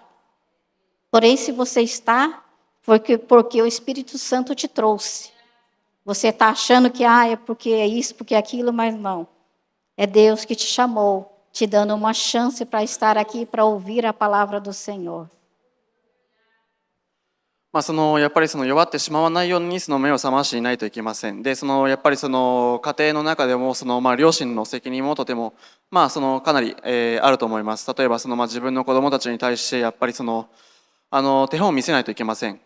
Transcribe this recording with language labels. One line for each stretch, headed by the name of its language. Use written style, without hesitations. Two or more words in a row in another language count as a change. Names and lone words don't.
Portuguese: Porém, se você está, porque o Espírito Santo te trouxe. Você está achando que é porque é isso, porque é aquilo, mas não. É Deus que te chamou, te dando uma chance para estar aqui, para ouvir a palavra do Senhor.
Japanese: やっぱり弱ってしまわないように目を覚ましていないといけません。で、やっぱり家庭の中でも両親の責任もとてもかなり、あると思います。例えば自分の子供たちに対してやっぱり手本を見せないといけません。